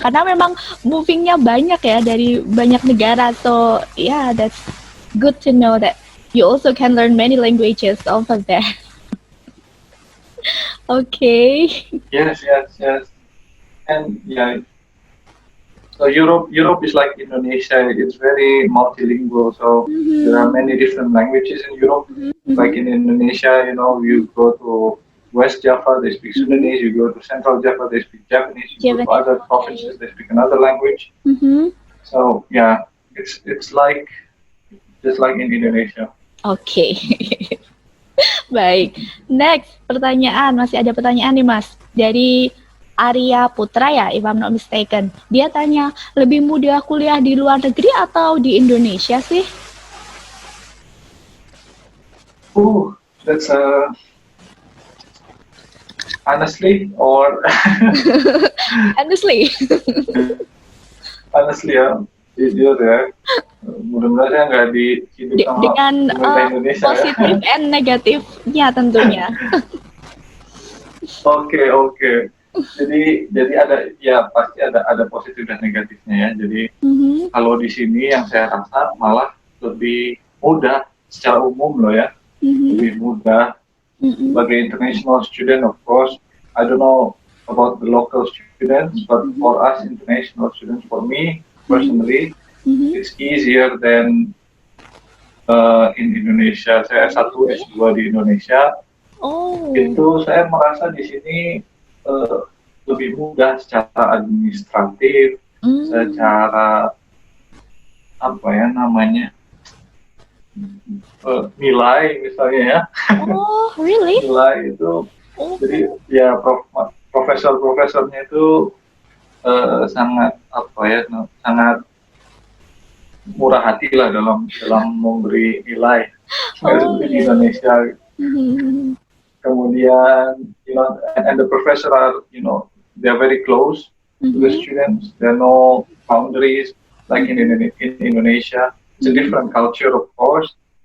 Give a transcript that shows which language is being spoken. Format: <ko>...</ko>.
<id>Karena memang movingnya banyak ya dari banyak negara.</id> <en>So yeah, that's good to know that you also can learn many languages over there. Okay. Yes. And yeah, so Europe is like Indonesia. It's very multilingual. So there are many different languages in Europe. Like in Indonesia, you go to West Java, they speak Sundanese. You go to Central Java, they speak Japanese. You go to other provinces, they speak another language. So yeah, it's like just like in Indonesia.</en> <id>Oke. Baik. Next, pertanyaan. Masih ada pertanyaan nih, Mas. Dari Arya Putra ya,</id> <en>if I'm not mistaken.</en> <id>Dia tanya, lebih mudah kuliah di luar negeri atau di Indonesia sih?</id> <en>That's honestly or Honestly. Honestly</en> <id>ya, jujur ya. Mudah-mudahan saya nggak dihidup sama dengan Indonesia positif ya.</id> <en>and</en> <id>negatifnya tentunya. Oke. Jadi pasti ada positif dan negatifnya ya. Jadi kalau di sini yang saya rasa malah lebih mudah secara umum loh ya. Lebih mudah sebagai</id> <en>international student, of course. I don't know about the local students, but for us international students, for me personally, it's easier than in Indonesia.</en> <id>Saya S1, S2 di Indonesia. Itu saya merasa di sini lebih mudah secara administratif, secara apa ya namanya nilai misalnya ya. Oh, really? Nilai itu, jadi ya profesor-profesornya itu sangat sangat murah hati lah dalam memberi nilai di Indonesia. Kemudian,</id> <en>and the professor are, they are very close to the students. There are no boundaries like in Indonesia. It's a different culture, of course.</en>